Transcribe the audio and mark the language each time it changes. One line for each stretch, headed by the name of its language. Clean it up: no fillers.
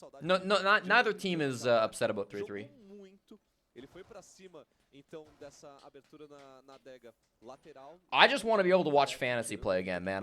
English: Neither team is upset about 3-3.
Portuguese: Ele foi pra cima então dessa abertura na adega lateral.
English: I just want to be able to watch Fantasy play again, man.